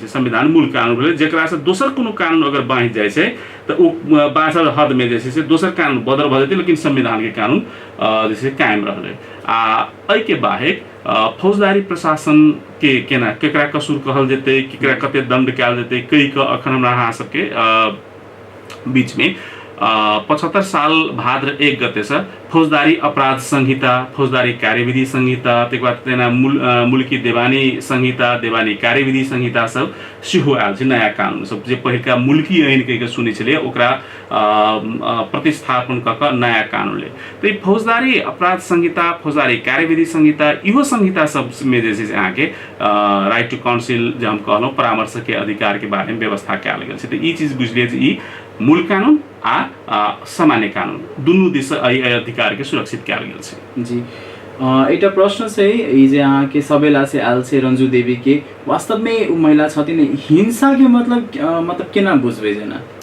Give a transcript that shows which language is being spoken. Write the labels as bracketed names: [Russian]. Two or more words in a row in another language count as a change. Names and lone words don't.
[Maithili] संविधान मूल कानून भेलै जेकरा से दोसर कोनो कानून अगर बाँहि जाइ छै तऽ ओ बाँचल हद में जैसे से दोसर कानून बदल भऽ जेतै लेकिन संविधान के कानून जैसे कायम रहलै। आ एहि के बाहेक फौजदारी प्रशासन के केना केकरा कसूर कहल जेतै केकरा कते दंड कयल जेतै कहि कऽ अखन हमरा अहाँ सबके बीच में 75 साल भाद्र 1 गते से फौजदारी अपराध संहिता फौजदारी कार्यविधि संहिता तकर बाद तेना मुल्की देवानी संहिता देवानी कार्यविधि संहिता सब सेहो आयल छै नया कानून सब जे पहिलका मुल्की ऐन कहि के सुनै छलियै ओकरा प्रतिस्थापन कऽ नया कानून ले। तऽ फौजदारी अपराध संहिता फौजदारी कार्यविधि संहिता इहो संहिता सब में जे छै अहाँ के [English] right to counsel [Maithili] जे हम कहलहुँ परामर्श के अधिकार के बारे में व्यवस्था कयल गेल छै। तऽ ई चीज बुझलियै जे ई मूल कानून आ सामान्य कानून दुनू दिस अधिकार के सुरक्षित कयल गेल छै। जी एउटा प्रश्न छै ई जे अहाँ के सबेला से आयल छै रंजू देवी के वास्तव में उ महिला छथिन हिंसा के मतलब केना बुझबै जेना